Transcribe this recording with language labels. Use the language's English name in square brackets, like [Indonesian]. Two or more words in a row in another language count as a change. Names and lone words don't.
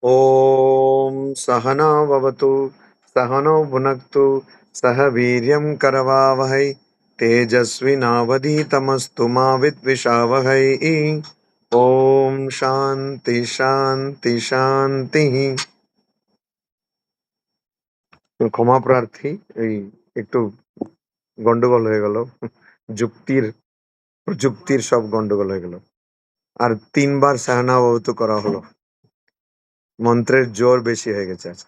[Sanskrit] ॐ सहना भवतु सहनौ भुनक्तु सह वीर्यं करवावहै तेजस्विनावधीतमस्तु मा विद्विषावहै। ॐ शान्ति शान्ति শান্তিः। [Bangla] ক্ষমা প্রার্থী, এই একটু গন্ডগোল হয়ে গেল। প্রযুক্তির সব গন্ডগোল হয়ে গেল। আর ৩ বার [Sanskrit] সাহানা ভবতু [Bangla] করা হলো। মন্ত্রের জোর বেশি হয়ে গেছে আজকে।